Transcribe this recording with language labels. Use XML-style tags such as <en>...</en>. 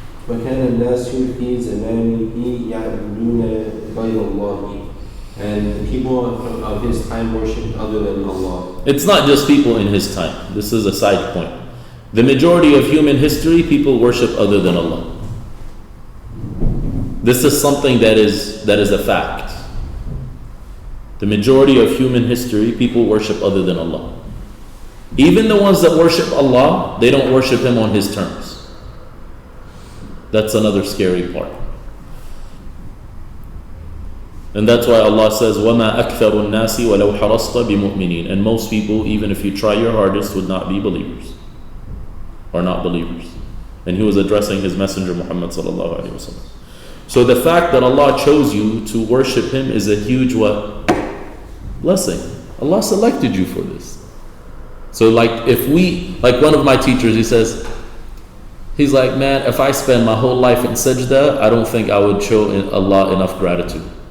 <ar>وكان الناس في زمانه يعبدون غير الله.</ar> <en>And the people of his time worshipped other than Allah. It's not just people in his time. This is a side point. The majority of human history, people worship other than Allah. This is something that is a fact. The majority of human history, people worship other than Allah. Even the ones that worship Allah, they don't worship Him on His terms. That's another scary part. And that's why Allah says,</en> <ar>وَمَا أَكْثَرُ النَّاسِ وَلَوْ حَرَصْتَ بِمُؤْمِنِينَ.</ar> <en>And most people, even if you try your hardest, would not be believers. Or not believers. And He was addressing His Messenger Muhammad sallallahu alaihi wasallam. So the fact that Allah chose you to worship Him is a huge what? Blessing. Allah selected you for this. So like one of my teachers, he's like, man, if I spend my whole life in sajda, I don't think I would show Allah enough gratitude.</en>